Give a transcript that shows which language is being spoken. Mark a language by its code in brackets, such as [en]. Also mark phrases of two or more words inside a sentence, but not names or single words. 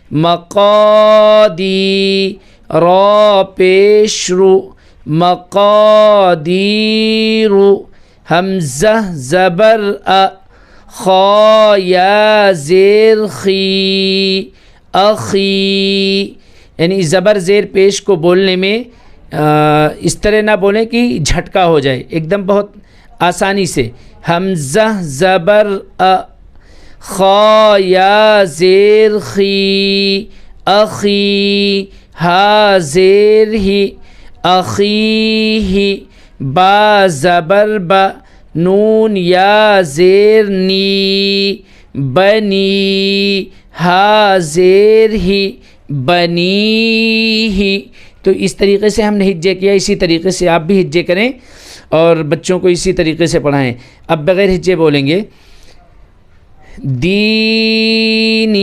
[ur] مقادی، را پیش رو، مقادیر، حمزہ زبر ا، خا یا زیر خی، اخی، یعنی زبر زیر پیش کو بولنے میں اس طرح نہ بولیں کہ جھٹکا ہو جائے، ایک دم بہت آسانی سے، حمزہ زبر ا، خا یا زیر خی، اخی، ہا زیر ہی اخیہ با زبر با نون یا زیر نی بنی ہا زیر ہی بنی ہی۔ تو اس طریقے سے ہم نے ہجے کیا، اسی طریقے سے آپ بھی ہجے کریں اور بچوں کو اسی طریقے سے پڑھائیں۔ اب بغیر ہجے بولیں گے دینی۔